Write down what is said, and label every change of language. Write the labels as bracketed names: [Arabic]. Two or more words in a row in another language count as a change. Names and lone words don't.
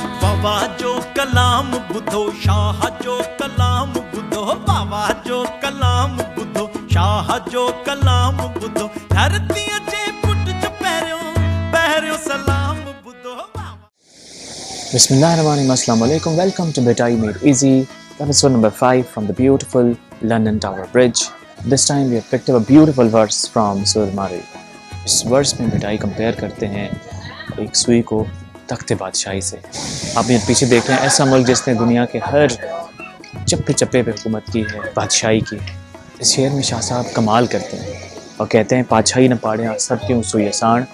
[Sindhi] बाबा जो कलाम बुधो शाह जो कलाम बुधो बाबा जो कलाम बुधो शाह जो कलाम बुधो धरती जे पुट च पैरियो सलाम बुधो [Arabic] Bismillahirrahmanirrahim. السلام عليكم. [English] Welcome to Bhittai Made Easy, episode number 5 from the beautiful London Tower Bridge. This time we have picked up a beautiful verse from Surah Marui. [Hindi] इस वर्स में Bhittai कंपेयर करते हैं एक सुई को तख्ते बादशाही से। आप यहाँ पीछे देख रहे हैं ऐसा मुल्क जिसने दुनिया के हर चप्पे चप्पे पे हुकूमत की है, बादशाही की। इस शेर में शाह साहब कमाल करते हैं और कहते हैं [Sindhi] पाछाई न पाड़ियाँ सरतियों सुई आसान।